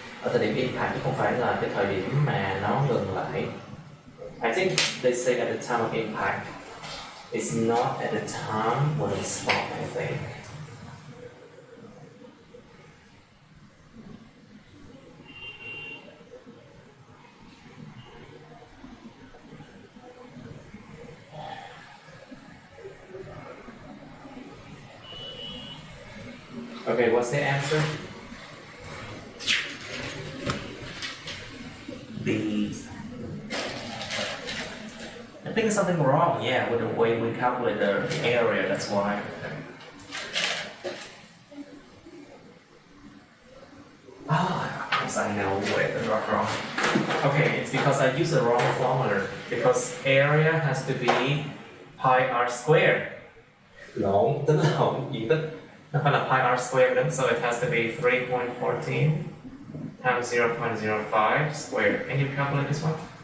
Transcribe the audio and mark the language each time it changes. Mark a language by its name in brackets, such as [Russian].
[Vietnamese] Ở thời điểm impact chứ không phải là cái thời điểm mà nó ngừng lại. [English] I think they say at the time of impact. It's not at the time when it stopped, I think. Okay, what's the answer? B. I think there's something wrong, yeah, with the way we calculate the area, that's why. Of course I know where the wrong. Okay, it's because I used the wrong formula. Because area has to be pi r squared. [Vietnamese] Lộn, tính là không, diện tích. Nó phải là [English] pi r squared then, so it has to be 3.14 times 0.05 squared. Can you calculate this one?